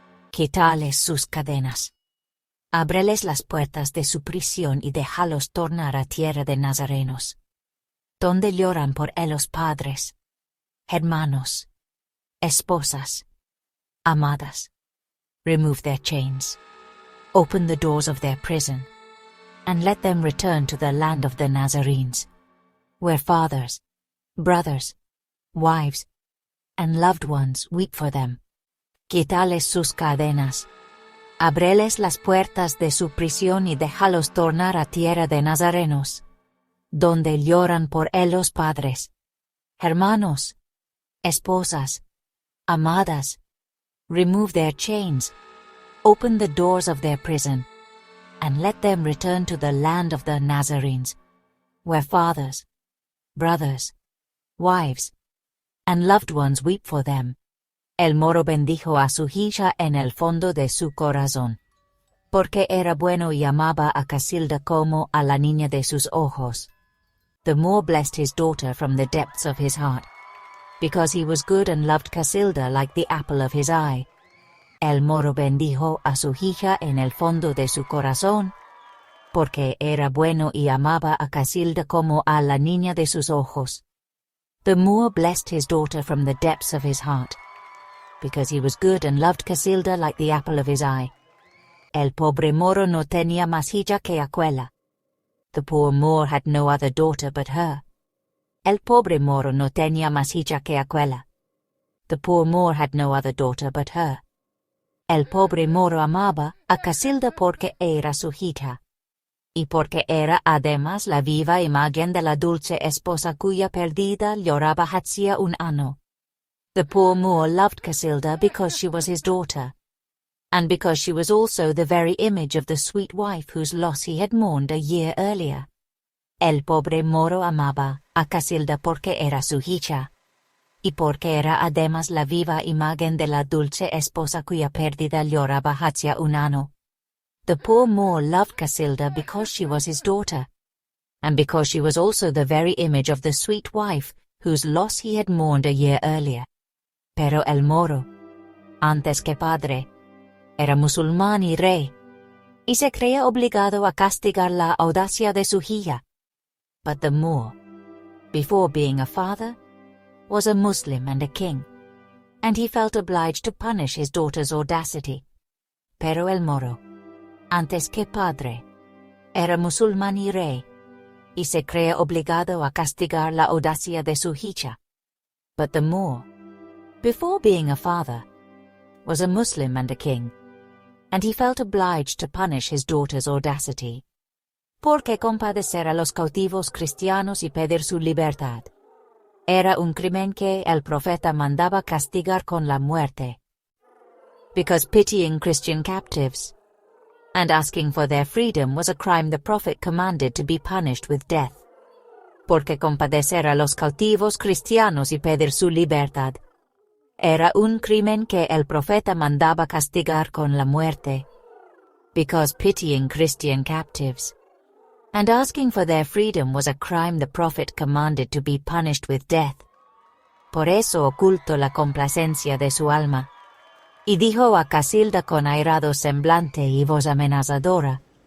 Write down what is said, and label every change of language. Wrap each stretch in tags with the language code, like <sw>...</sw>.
<es>Quítales sus cadenas. Ábreles las puertas de su prisión y déjalos tornar a tierra de nazarenos, donde lloran por ellos padres, hermanos, esposas, amadas.</es> <en>Remove their chains. Open the doors of their prison, and let them return to the land of the Nazarenes, where fathers, brothers, wives, and loved ones weep for them.</en> <es>Quítales sus cadenas. Ábreles las puertas de su prisión y déjalos tornar a tierra de nazarenos, donde lloran por ellos padres, hermanos, esposas, amadas.</es> <en>Remove their chains. Open the doors of their prison, and let them return to the land of the Nazarenes, where fathers, brothers, wives, and loved ones weep for them.</en> <es>El moro bendijo a su hija en el fondo de su corazón, porque era bueno y amaba a Casilda como a la niña de sus ojos.</es> <en>The Moor blessed his daughter from the depths of his heart, because he was good and loved Casilda like the apple of his eye.</en> <es>El moro bendijo a su hija en el fondo de su corazón, porque era bueno y amaba a Casilda como a la niña de sus ojos.</es> <en>The Moor blessed his daughter from the depths of his heart, because he was good and loved Casilda like the apple of his eye.</en> <es>El pobre moro no tenía más hija que aquella.</es> <en>The poor Moor had no other daughter but her.</en> <es>El pobre moro no tenía más hija que aquella.</es> <en>The poor Moor had no other daughter but her.</en> <es>El pobre moro amaba a Casilda porque era su hija. Y porque era además la viva imagen de la dulce esposa cuya perdida lloraba hacía un año.</es> <en>The poor Moor loved Casilda because she was his daughter, and because she was also the very image of the sweet wife whose loss he had mourned a year earlier.</en> <es>El pobre moro amaba a Casilda porque era su hija, y porque era además la viva imagen de la dulce esposa cuya pérdida lloraba hacía un año.</es> <en>The poor Moor loved Casilda because she was his daughter, and because she was also the very image of the sweet wife whose loss he had mourned a year earlier.</en> <es>Pero el moro, antes que padre, era musulmán y rey, y se creía obligado a castigar la audacia de su hija.</es> <en>But the Moor, before being a father, was a Muslim and a king, and he felt obliged to punish his daughter's audacity.</en> <es>Pero el moro, antes que padre, era musulmán y rey, y se creía obligado a castigar la audacia de su hija.</es> <en>But the Moor, before being a father, was a Muslim and a king, and he felt obliged to punish his daughter's audacity.</en> <es>Porque compadecer a los cautivos cristianos y pedir su libertad era un crimen que el profeta mandaba castigar con la muerte.</es> <en>Because pitying Christian captives and asking for their freedom was a crime the prophet commanded to be punished with death.</en> <es>Porque compadecer a los cautivos cristianos y pedir su libertad era un crimen que el profeta mandaba castigar con la muerte.</es> <en>Because pitying Christian captives and asking for their freedom was a crime the prophet commanded to be punished with death.</en> <es>Por eso ocultó la complacencia de su alma, y dijo a Casilda con airado semblante y voz amenazadora.</es>